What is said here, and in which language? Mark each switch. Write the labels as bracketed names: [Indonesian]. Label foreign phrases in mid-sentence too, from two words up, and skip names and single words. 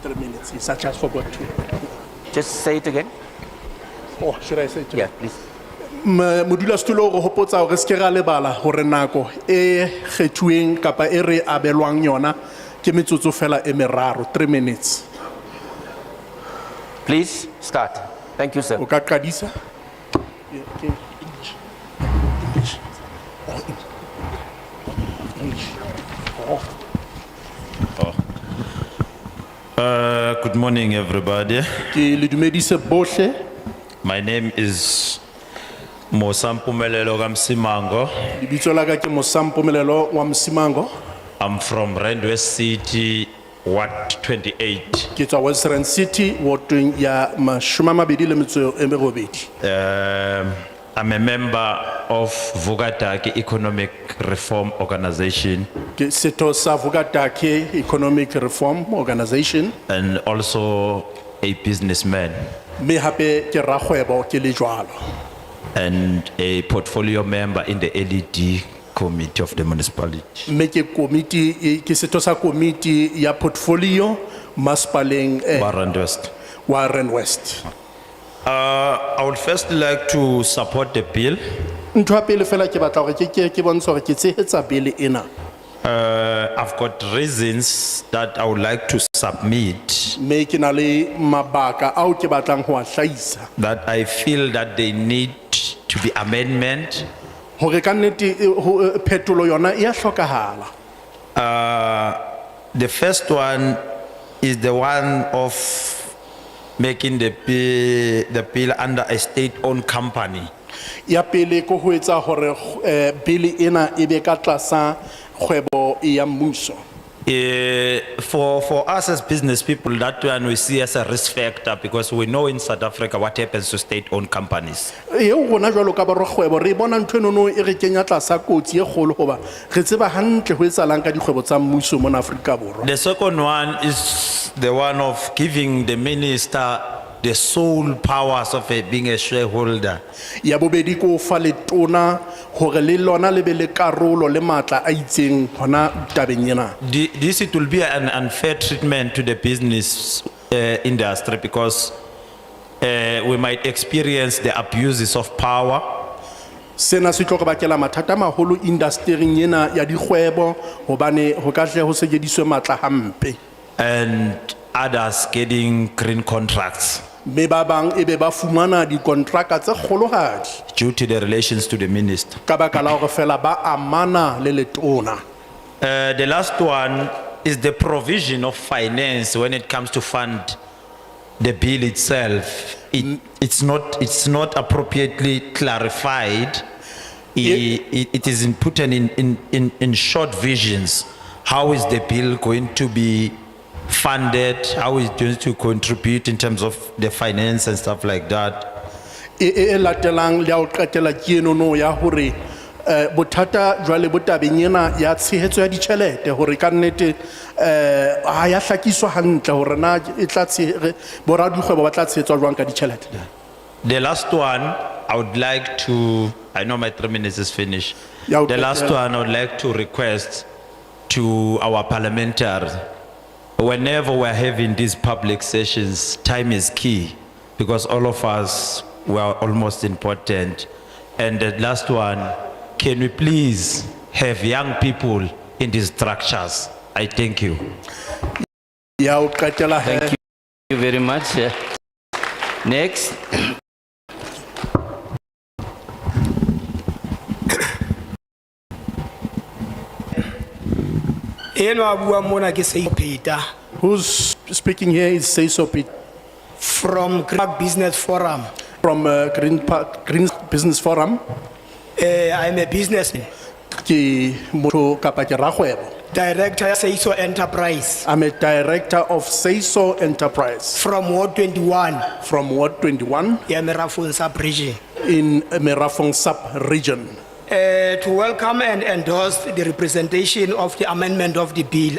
[English] 3 minutes, yes, I just forgot to. Just say it again. Oh, should I say it? Yeah, please. [Southern Sotho] Modulasetulo re hopotsa hore se ke ra lebala hore nako e kgethuweng kapa e re abelwang yona ke metsotso fela e meraro, 3 minutes. [English] Please start. Thank you, sir. [Southern Sotho] O ka qadisa? [English] Yeah, okay. Good morning, everybody. [Southern Sotho] Ke le dumedise bohle. [English] My name is Mosampumelelo Gamsimango. [Southern Sotho] Lebitso la ka ke Mosampumelelo wa Msimango. [English] I'm from West City, Ward 28. [Southern Sotho] Ke tswa Western City, warding ya 28. [English] I'm a member of Vugataki Economic Reform Organization [Southern Sotho] Ke setho sa Vugatake Economic Reform Organization. [English] and also a businessman [Southern Sotho] Me hape ke rakgwebo ke le jwalo. [English] and a portfolio member in the LED committee of the municipality. [Southern Sotho] Me ke committee ke setho sa committee ya portfolio Maspaleng Warren West. Warren West. [English] I would first like to support the bill. [Southern Sotho] Ntho ya pele fela ke batla hore ke bontshe hore ke tshehetsa bill ena. [English] I've got reasons that I would like to submit [Southern Sotho] Me ke na le mabaka ao ke batlang ho a hlahisa. [English] that I feel that they need to be amendment. [Southern Sotho] Hore ka nnete phetolo yona e a hlokahala. [English] The first one is the one of making the bill under a state-owned company. [Southern Sotho] Ya pele ko ho etsa hore bill ena e be ka tlasa kgwebo ya mmuso. [English] For us as business people, that one we see as a risk factor because we know in South Africa what happens to state-owned companies. [Southern Sotho] Eo rona jwalo ka borokgwebo re bona ntho eno e re kenya tlasa kotsi e kgolo hoba re tseba hantle ho etsalang ka dikgwebo tsa mmuso mo Afrika Borwa. [English] The second one is the one of giving the minister the sole powers of being a shareholder. [Southern Sotho] Ya bobedi ko fa le tona hore le lona le be le karolo le matla a itseng hona tabeng ena. [English] This it will be an unfair treatment to the business industry because we might experience the abuses of power. [Southern Sotho] Sena se tlo re bakela mathata a maholo industry-eng ena ya dikgwebo hobane ho ka tle ho sebediswe matla hampe. [English] and others getting green contracts [Southern Sotho] Mme ba bang ebe ba fumana dikontraka tse kgolohadi [English] due to the relations to the minister. [Southern Sotho] ka baka la hore fela ba amana le letona. [English] The last one is the provision of finance when it comes to fund the bill itself. It's not appropriately clarified. It is put in short visions. How is the bill going to be funded? How is it going to contribute in terms of the finance and stuff like that? [Southern Sotho] E latelang le a o qetela ke enono ya hore bothata jwale bo tabeng ena ya tshehetso ya ditjhelete hore ka nnete ha ya hlakiswa hantle hore na e tla boradikgwebo ba tla tshehetswa jwang ka ditjhelete. [English] The last one, I would like to, I know my 3 minutes is finished. Yeah, The okay, last yeah. one, I would like to request to our parliamentarians, whenever we're having these public sessions, time is key because all of us were almost important. And the last one, can we please have young people in these structures? I thank you. [Southern Sotho] Ya o qetela he. [English] Thank you very much. Next. [Southern Sotho] Eno a bua mona ke Sei Peter [English] Who's speaking here is Seiso Piet from Green Business Forum. from Green Business Forum. I'm a businessman, [Southern Sotho] Ke motho kapa ke rakgwebo. [English] director of Small Enterprise I'm a director of Seiso Enterprise from Ward 21, from Ward 21 yeah, Merafon sub-region. in Merafong sub-region. To welcome and endorse the representation of the amendment of the bill.